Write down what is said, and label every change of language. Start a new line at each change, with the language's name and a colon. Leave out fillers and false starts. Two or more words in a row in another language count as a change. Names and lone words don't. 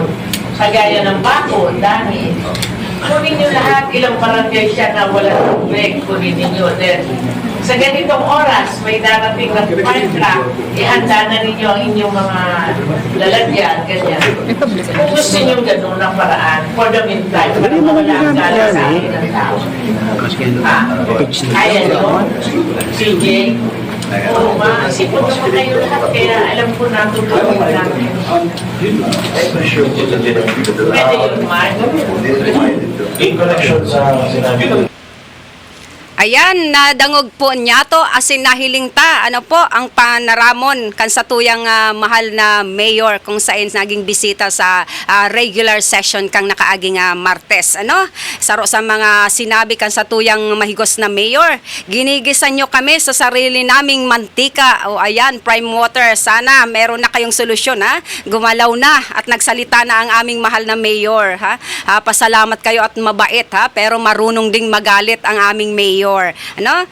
Filipino: Kagaya ng Bako, dami. Kunin nyo lahat, ilang barangay siya na wala tubig, kunin ninyo. Then, sa ganitong oras, may darating na fire truck, ihanda na ninyo ang inyong mga lalagyan, ganyan. Kung gusto nyo ganun ang paraan,
English: for the meantime,
Filipino: para mawala ang gala sa akin ng tao. Kaya nyo, CJ, oo nga, Nagsipon naman kayo lahat, kaya alam ko natutulong namin. Pwede yun, Mark.
English: In connection
Filipino: sa sinabi ko,
Bikol: Ayan, nadangog po niya to asin nahiling ta. Ano po ang panaramon kan sa tuyang mahal na mayor kung saan naging bisita sa
English: regular session
Bikol: kang nakaaging Martes. Ano? Saro sa mga sinabi kan sa tuyang mahigos na mayor.
Filipino: Ginigisan nyo kami sa sarili naming mantika. O ayan, Prime Water, sana meron na kayong solusyon ha. Gumalaw na at nagsalita na ang aming mahal na mayor ha. Pasalamat kayo at mabait ha, pero marunong ding magalit ang aming mayor. Ano?